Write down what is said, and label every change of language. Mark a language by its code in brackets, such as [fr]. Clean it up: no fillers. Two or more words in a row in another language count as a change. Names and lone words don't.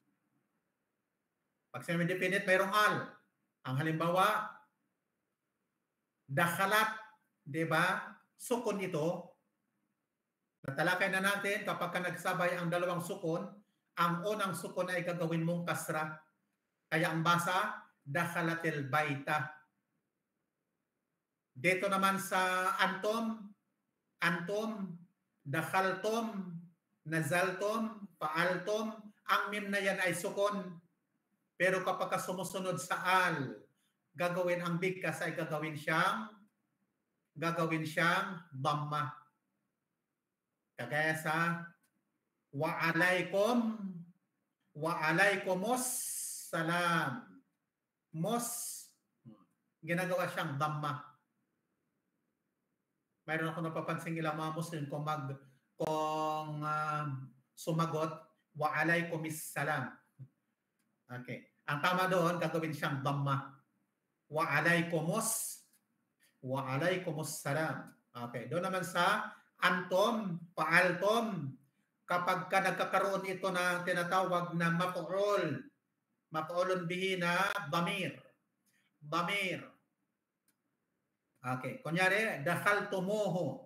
[tl] Pag sinabi definite, mayroong al. Ang halimbawa, dakhalat, di ba? Sukun ito. Natalakay na natin kapag nagsabay ang dalawang sukun, Ang unang sukun ay gagawin mong kasra. Kaya ang basa, [ar] دخلت البيت. [tl] Dito naman sa [ar] أنتم دخلتم نزلتم فعلتم, [tl] ang mim na yan ay sukun. Pero kapag sumusunod sa al, gagawin ang bigkas ay gagawin siyang dhamma. Kagaya sa [ar] وعليكم السلام. [tl] Mos, ginagawa siyang dhamma. Mayroon ako napapansing ilang mga Muslim kung sumagot [ar] وعليكم السلام. [tl] Okay. Ang tama doon, gagawin siyang dhamma. [ar] وعليكم السلام. [tl] Okay. Doon naman sa [ar] أنتم فعلتم, [tl] kapag ka nagkakaroon ito na tinatawag na [ar] مفعول به [tl] na dhamir. Okay. Kunyari, dakhaltumuhu.